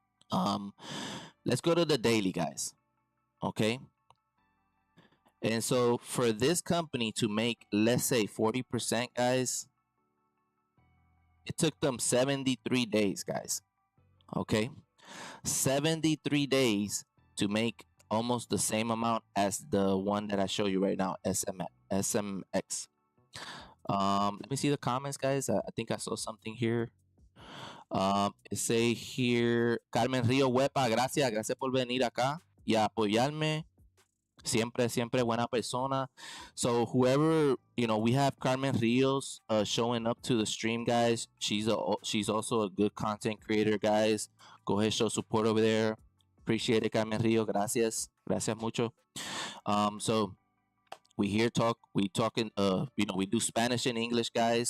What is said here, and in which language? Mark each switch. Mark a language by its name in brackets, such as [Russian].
[English] Um, let's go to the daily, guys. Okay, and so for this company to make, let's say, 40%, guys, it took them 73 days, guys. Okay, 73 days to make almost the same amount as the one that I show you right now, SMX. Let me see the comments, guys. I think I saw something here. It say here, [Spanish] Carmen Río Huepa, gracias por venir acá y apoyarme. Siempre buena persona. [English] So whoever, you know, we have Carmen Rios showing up to the stream, guys. She's also a good content creator, guys. Go ahead, show support over there. Appreciate it, Carmen Rio. [Spanish] Gracias mucho. [English] So we talking you know, we do Spanish and English, guys.